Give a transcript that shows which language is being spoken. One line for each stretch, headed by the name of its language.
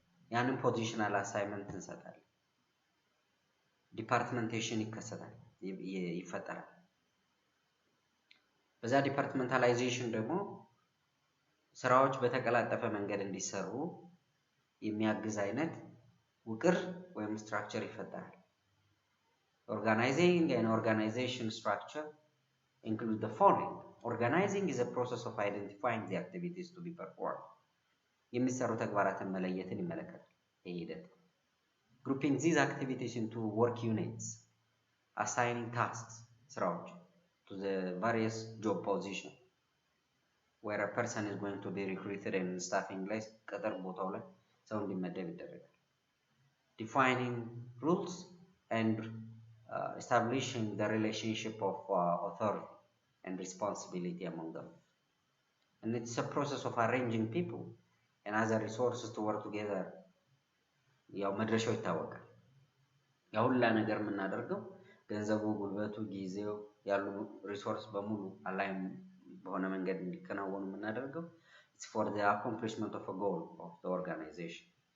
Amharic: ያንን ፖዚሽናል አሳይመንት እንሰጣለን። ዲፓርትመንቴሽን ይከሰታል፣ ይፈጠራል። በዛ ዲፓርትመንታላይዜሽን ደግሞ ስራዎች በተቀላጠፈ መንገድ እንዲሰሩ የሚያግዝ አይነት ውቅር ወይም ስትራክቸር ይፈጠራል።
English: Organizing an organization structure include the following. Organizing is a process of identifying the activities to be performed.
Amharic: የሚሰሩ ተግባራትን መለየትን ይመለከታል ይህ ሂደት።
English: Grouping these activities into work units, assigning tasks ስራዎች to the various job positions where a person is going to be recruited and staffing
Amharic: ላይ ቅጥር ቦታው ላይ ሰው እንዲመደብ ይደረጋል።
English: Defining rules and establishing the relationship of authority and responsibility among them. And it's a process of arranging people and other resources to work together.
Amharic: ያው መድረሻው ይታወቃል። ያው ሁላ ነገር የምናደርገው ገንዘቡ፣ ጉልበቱ፣ ጊዜው ያሉ ሪሶርስ በሙሉ አላይም በሆነ መንገድ እንዲከናወኑ የምናደርገው
English: it's for the accomplishment of a goal of the organization.